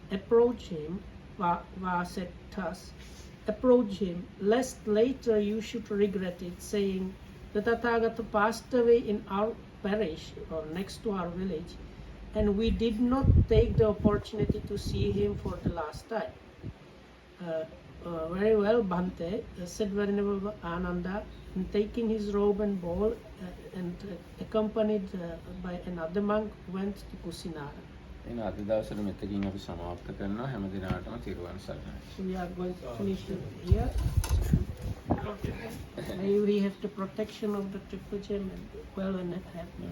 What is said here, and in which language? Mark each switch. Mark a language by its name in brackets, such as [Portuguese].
[English] Approach him, Vasetas, approach him, lest later you should regret it, saying, the Tathagata passed away in our parish or next to our village, and we did not take the opportunity to see him for the last time. Very well, Bhante, said Venerable Ananda, and taking his robe and bowl and accompanied by another monk, went to Kusinara. [Sinhala] එන අද දවසට මෙතකින් අපි සමාප්ත කරනවා. හැම දිනකටම තිරුවන් සරණයි. [English] So we are going to finish it here. Maybe we have the protection of the triple gem and well and happy.